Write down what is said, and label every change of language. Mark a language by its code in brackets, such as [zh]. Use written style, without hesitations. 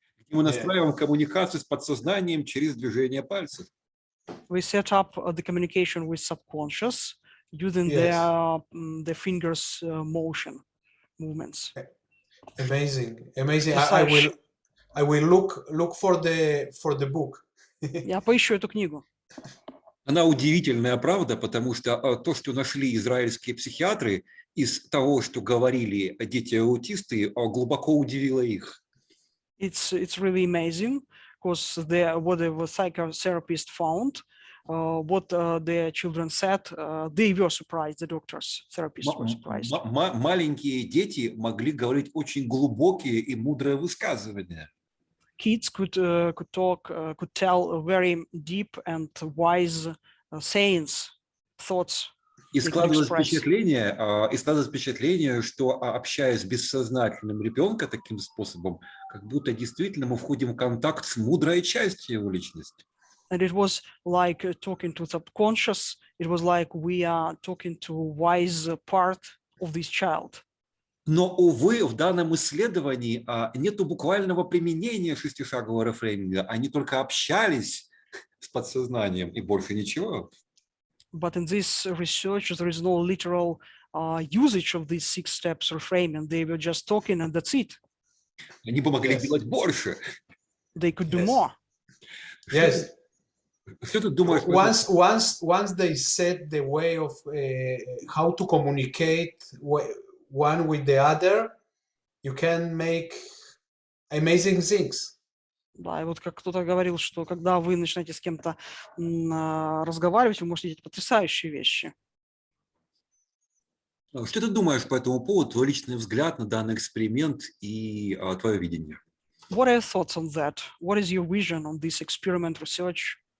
[ru] Мы настраиваем коммуникацию с подсознанием через движение пальцев. [en] We set up the communication with subconscious using their fingers motion movements. Amazing, amazing. [ru] Потрясающе. [en] I will look for the book. [ru] Я поищу эту книгу. Она удивительная, правда, потому что то, что нашли израильские психиатры из того, что говорили дети-аутисты, глубоко удивило их. [en] It's really amazing because what the psychotherapist found, what the children said, they were surprised. The doctors, therapists were surprised. [ru] Маленькие дети могли говорить очень глубокие и мудрые высказывания. [en] Kids could talk, could tell very deep and wise sayings, thoughts. [ru] И складывалось впечатление, что общаясь с бессознательным ребенка таким способом, как будто действительно мы входим в контакт с мудрой частью его личности. [en] And it was like talking to subconscious. It was like we are talking to wise part of this child. [ru] Но, увы, в данном исследовании нету буквального применения шестишагового рефрейминга. Они только общались с подсознанием и больше ничего. [en] But in this research, there is no literal usage of these 6 steps reframing. They were just talking and that's it. [ru] Они бы могли делать больше. [en] They could do more. Yes. [ru] Что ты думаешь? [en] Once they set the way of how to communicate one with the other, you can make amazing things. [ru] Да, и вот как кто-то говорил, что когда вы начинаете с кем-то разговаривать, вы можете делать потрясающие вещи. Что ты думаешь по этому поводу, твой личный взгляд на данный эксперимент и твое видение? [en] What are your thoughts on that? What is your vision on this experiment research?